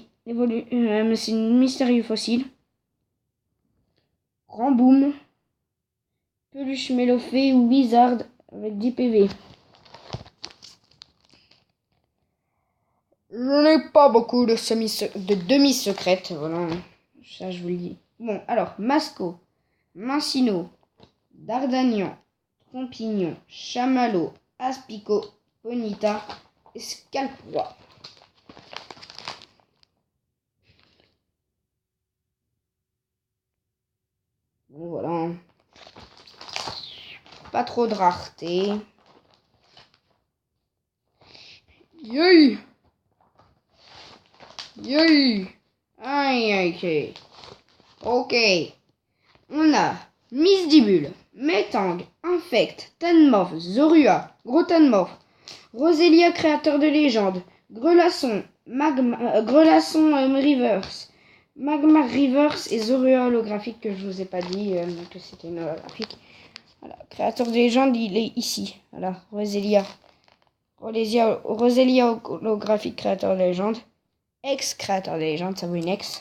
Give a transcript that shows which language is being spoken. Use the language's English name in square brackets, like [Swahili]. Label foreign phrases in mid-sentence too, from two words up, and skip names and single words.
[French] C'est une Mystérieux Fossile. Ramboom, Peluche Mélofée ou Wizard avec 10 PV. Je n'ai pas beaucoup de demi-secrètes, voilà, ça je vous le dis. Bon, alors, Masco, Mincino, Dardagnan, Trompignon, Chamallow, Aspico, Ponita et Scalproie. Bon, voilà. Pas trop de rareté. Yay! Aïe. Ok. On a Misdibule, Metang, Infect, Tanmorph, Zorua, Gros Tanmorph, Roselia créateur de légende, Grelasson, Grelasson Reverse, Magmar Reverse et Zorua holographique que je vous ai pas dit que c'était une holographique. Voilà, créateur de légende, il est ici. Voilà, Roselia. Rosélia holographique, créateur de légende. Ex-créateur de légende, ça vaut une ex.